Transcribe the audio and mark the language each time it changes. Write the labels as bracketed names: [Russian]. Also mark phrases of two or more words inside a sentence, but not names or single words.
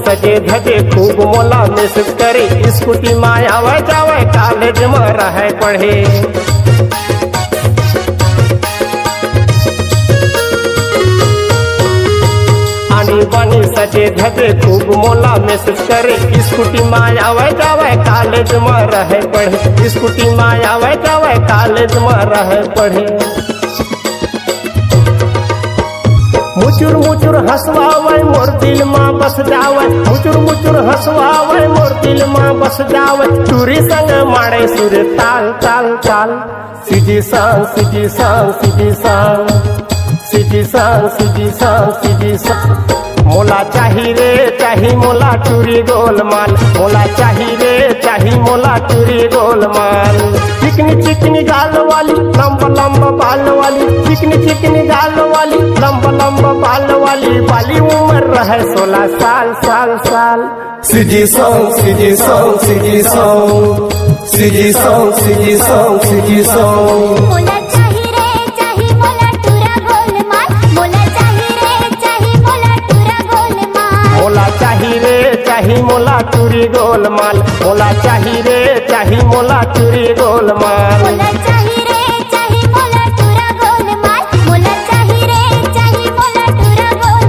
[Chhattisgarhi] सजे धजे खूब मोला मैसेज करे, स्कूटी में आवे जावे कॉलेज में रहे पढ़े। आनी बानी सजे धजे खूब मोला मैसेज करे, स्कूटी में आवे जावे कॉलेज में रहे पढ़े, स्कूटी में आवे जावे कॉलेज में रहे पढ़े। मुचुर मुचुर हंसवावे मोर दिल में बस जावे, मुचुर मुचुर हंसवावे मोर दिल में बस जावे, टूरी संग मारे सुर ताल ताल ताल। [English] CG song CG song CG song CG song CG song CG song. [Chhattisgarhi] मोला चाही रे चाही मोला टूरी गोलमाल, मोला चाही रे चाही मोला टूरी गोलमाल। चिकनी चिकनी गाल वाली लंबा लंबा बाल वाली, चिकनी चिकनी गाल वाली लंबा लंबा बाल वाली, बाली उम्र रहे 16 साल साल साल। [English] CG song CG song CG song CG song CG song CG song. [Chhattisgarhi] मोला चाही रे चाही मोला टूरा गोलमाल, मोला चाही रे चाही मोला टूरा गोलमाल। मोला चाही रे चाही मोला टूरी गोलमाल, मोला चाही रे चाही मोला टूरी गोलमाल। मोला चाही रे चाही मोला टूरा गोलमाल, मोला चाही रे चाही मोला टूरा गोलमाल।